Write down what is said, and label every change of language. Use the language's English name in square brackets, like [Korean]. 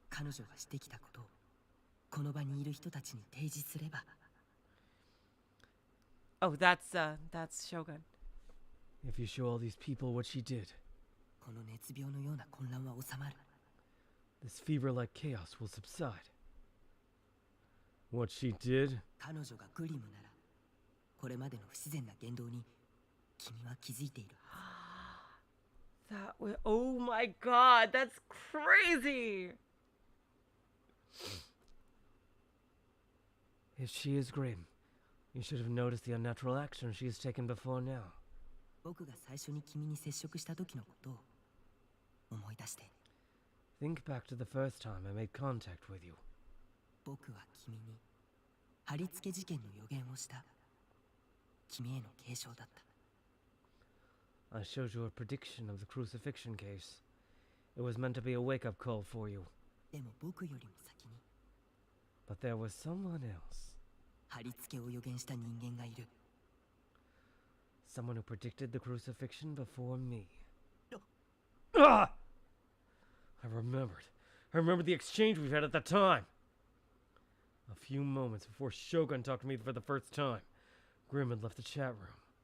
[Japanese] 彼女がしてきたことをこの場にいる人たちに提示すれば。 [English] Oh, that's Shogun. If you show all these people what she did, [Japanese] この熱病のような混乱は収まる。 [English] this fever-like chaos will subside. What she did? [Japanese] 彼女がグリムなら、これまでの不自然な言動に君は気づいている。 [English] That was, oh my god, that's crazy! If she is Grim, you should have noticed the unnatural action she has taken before now. [Japanese] 僕が最初に君に接触した時のことを思い出して。 [English] Think back to the first time I made contact with you. [Japanese] 僕は君に貼り付け事件の予言をした。君への警鐘だった。 [English] I showed you a prediction of the crucifixion case. It was meant to be a wake-up call for you. [Japanese] でも僕よりも先に [English] But there was someone else. [Japanese] 貼り付けを予言した人間がいる。 [English] Someone who predicted the crucifixion before me. No. Ah! I remembered the exchange we've had at the time. A few moments before Shogun talked to me for the first time, Grim had left the chat room.